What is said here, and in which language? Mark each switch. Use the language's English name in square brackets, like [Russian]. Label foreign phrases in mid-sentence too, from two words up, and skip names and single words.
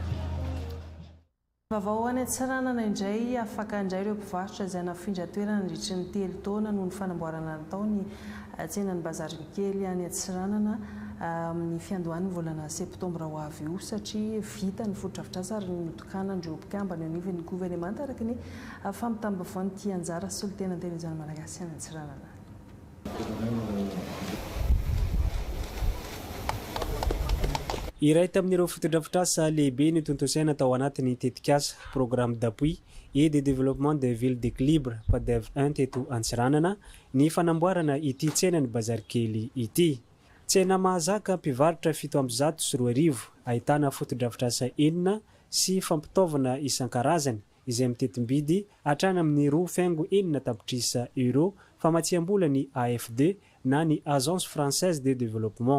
[Malagasy] Vaovao any Antsiranana indray afaka indray ireo mpivarotra izay nafindra toerana nandritra ny 3 taona noho ny fanamboarana natao ny tsenan'ny bazary kely any Antsiranana amin'ny fiandohan'ny volana septambra ho avy io satria vita ny foto-drafitr'asa ary notokana andreo mpikambana eo anivon'ny gouvernemanta araka ny famitambavao ny anjara solitena an-televiziona malagasy any Antsiranana. Iray tamin'ireo foto-drafitr'asa lehibe ny tontosaina tao anatin'ny tetikasa programme d'appui et de développement des villes d'équilibre PADEV 1 teto Antsiranana ny fanamboarana ity tsenany bazary kely ity. Tsena mahazaka mpivarotra 740 ahitana foto-drafitr'asa 9 sy fampitaovana isan-karazany izay mitetim-bidy hatrany amin'ny €4.9 famatsiam-bola ny AFD na ny Agence Française de Développement.